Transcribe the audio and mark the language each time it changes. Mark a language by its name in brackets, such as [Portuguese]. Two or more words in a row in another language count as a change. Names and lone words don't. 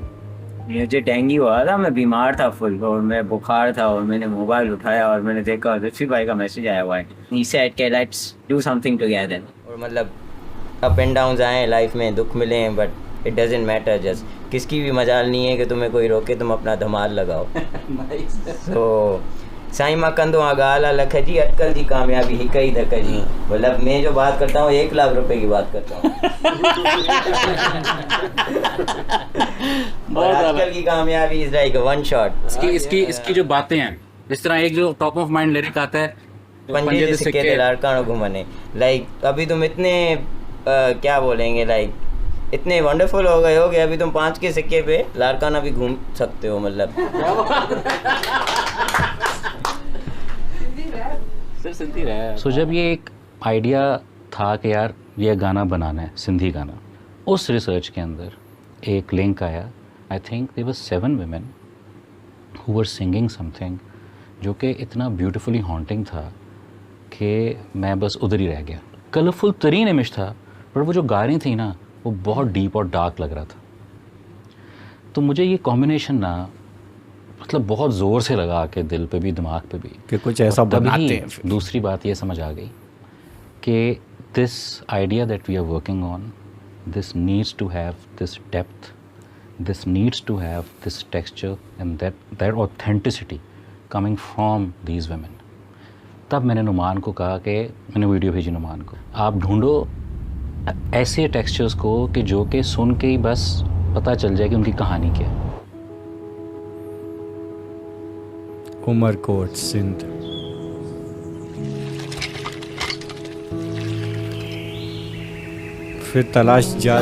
[Urdu] مجھے ڈینگی ہوا تھا، میں بیمار تھا فل اور میں بخار تھا، اور میں نے موبائل اٹھایا اور میں نے دیکھا لطفی بھائی کا میسج آیا ہوا ہے. [English] He said ke let's do something together. [Urdu] اور مطلب [English] up and down [Urdu] آئے لائف میں، دکھ ملے ہیں, [English] but it doesn't matter. [Urdu] جسٹ کسی کی بھی مجال نہیں ہے کہ تمہیں کوئی روکے، تم اپنا دھمال لگاؤ. [Sindhi] तो साईं मां कंदो आ गाला लख जी, अटकल जी कामयाबी ही कई धक जी। [Urdu] مطلب میں جو بات کرتا ہوں 1 لاکھ روپے کی بات کرتا ہوں۔ اٹکل کی کامیابی [English] is like one shot. [Urdu] اس کی جو باتیں ہیں، جس طرح ایک جو [English] top of mind lyric [Urdu] آتا ہے, [Sindhi] पंजे से सिक्के लाड़कानों घुमाने, [Urdu] لائک ابھی تم اتنے کیا بولیں گے، لائک اتنے ونڈرفل ہو گئے ہو کہ ابھی تم 5 کے سکے پہ لاڑکانہ بھی گھوم سکتے ہو. مطلب سو جب یہ ایک آئیڈیا تھا کہ یار یہ گانا بنانا ہے، سندھی گانا، اس ریسرچ کے اندر ایک لنک آیا. [English] I think there were 7 women who were singing something [Urdu] جو کہ اتنا [English] beautifully haunting [Urdu] تھا کہ میں بس ادھر ہی رہ گیا. کلرفل ترین امیج تھا، پر وہ جو گا رہی تھی نا، وہ بہت ڈیپ اور ڈارک لگ رہا تھا. تو مجھے یہ کمبی نیشن نا مطلب بہت زور سے لگا کے دل پہ بھی، دماغ پہ بھی، کہ کچھ ایسا بناتے ہیں. دوسری بات یہ سمجھ آ گئی کہ [English] this idea that we are working on, this needs to have this depth, this needs to have this texture and that authenticity coming from these women. [Urdu] تب میں نے نعمان کو کہا کہ میں نے ویڈیو بھیجی نعمان کو، آپ ڈھونڈو ایسے ٹیکسچرز کو کہ جو کہ سن کے ہی بس پتا چل جائے کہ ان کی کہانی کیا ہے. عمرکوٹ، سندھ. پھر تلاش جاری